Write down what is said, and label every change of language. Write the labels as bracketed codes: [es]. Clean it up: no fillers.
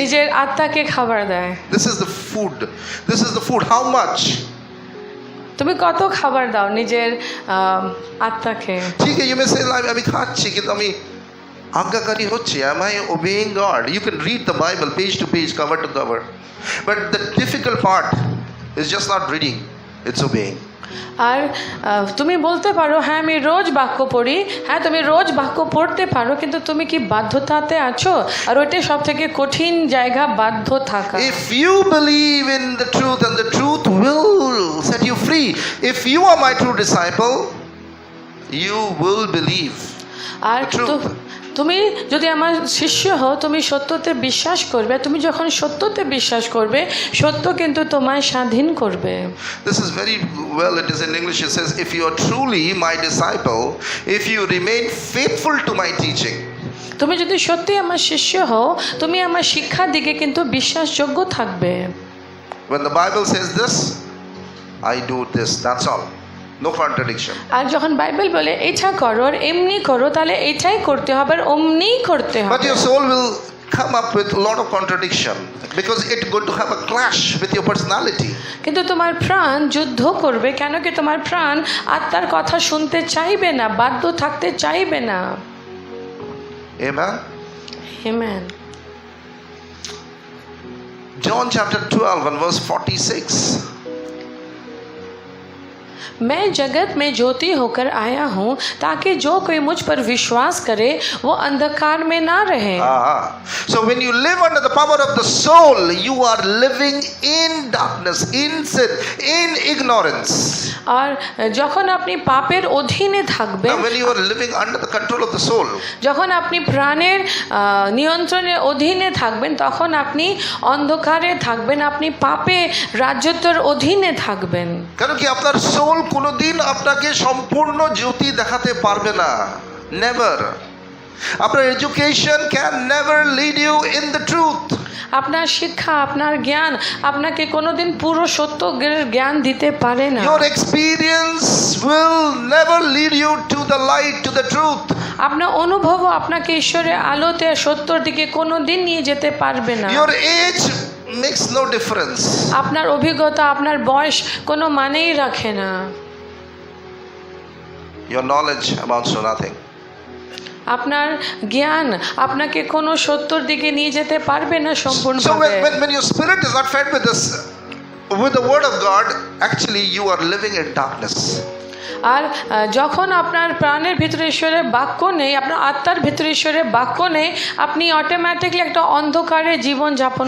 [bn] নিজের আত্মাকে খাবার দেয়? [en] This is the food. This is the food. How much? [bn] তুমি কত খাবার দাও নিজের আত্মাকে? [hi] ठीक है, [en] you may say like [bn] আমি খাচ্ছি কিন্তু আমি আজ্ঞাকারী হচ্ছি। [en] Am I obeying God? You can read the Bible page to page, cover to cover, but the difficult part is just not reading, it's obeying. [bn] আর তুমি বলতে পারো হ্যাঁ আমি রোজ বাক্য পড়ি, হ্যাঁ তুমি রোজ বাক্য পড়তে পারো, কিন্তু তুমি কি বাধ্যতাতে আছো? আর ওইটাই সব থেকে কঠিন জায়গা, বাধ্য থাকা। [en] If you believe in the truth and the truth will set you free, if you are my true disciple, you will believe [bn] আর [en] the truth. [bn] তুমি যদি আমার শিষ্য হও, তুমি সত্যতে বিশ্বাস করবে। তুমি যখন সত্যতে বিশ্বাস করবে, সত্য কিন্তু তোমায় স্বাধীন করবে। [en] This is very well, it is in English, it says, if you are truly my disciple, if you remain faithful to my teaching. [bn] তুমি যদি সত্যি আমার শিষ্য হও, তুমি আমার শিক্ষার দিকে কিন্তু বিশ্বাসযোগ্য থাকবে। [en] When the Bible says this, I do this, that's all. No contradiction. [bn] আর যখন বাইবেল বলে এটা করো আর এমনি করো, তাহলে এটাই করতে হবে আর অমনিই করতে [en] But [bn] হবে। [en] your soul will come up with a lot of contradiction because it's going to have a clash with your personality. [bn] কিন্তু তোমার প্রাণ যুদ্ধ করবে, কেন কি তোমার প্রাণ আত্মার কথা শুনতে চাইবে না, বাধ্য থাকতে চাইবে না। [en] Amen. [bn] Amen. [en] John chapter 12 and verse 46. [hi] मैं जगत में ज्योति होकर आया हूँ ताकि जो कोई मुझ पर विश्वास करे वो अंधकार में ना रहे। [en] So when you live under the power of the soul, you are living in darkness, in sin, in ignorance. [bn] আর যখন আপনি পাপের অধীনে থাকবেন, [en] Now when you are living under the control of the soul, [bn] যখন আপনি প্রাণের নিয়ন্ত্রণের অধীনে থাকবেন, তখন আপনি অন্ধকারে থাকবেন, আপনি পাপে রাজত্বের অধীনে থাকবেন। কারণ কি আপনার সোল কোনোদিন আপনাকে সম্পূর্ণ জ্যোতি দেখাতে পারবে না, নেভার। আপনার [en] Education can never lead you in the truth. [bn] আপনার শিক্ষা, আপনার জ্ঞান আপনাকে কোনোদিন পুরো সত্যের জ্ঞান দিতে পারে না। [en] Your experience will never lead you to the light, to the truth. [bn] আপনার অনুভবও আপনাকে ঈশ্বরের আলোতে সত্যর দিকে কোনোদিন নিয়ে যেতে পারবে না। [en] Your age makes no difference. [bn] আপনার অভিজ্ঞতা, আপনার বয়স কোনো মানেই রাখে না। [en] Your knowledge amounts to nothing. [bn] আপনার জ্ঞান আপনাকে কোনো সত্যর দিকে নিয়ে যেতে পারবে না [en] So [bn] সম্পূর্ণভাবে। [en] when your spirit is not fed with this, with the word of God, actually you are living in darkness. [bn] আর যখন আপনার প্রাণের ভিতরে ঈশ্বরের বাক্য নেই, আপনার আত্মার ভিতরে ঈশ্বরের বাক্য নেই, আপনি অটোমেটিকলি একটা অন্ধকারে জীবন যাপন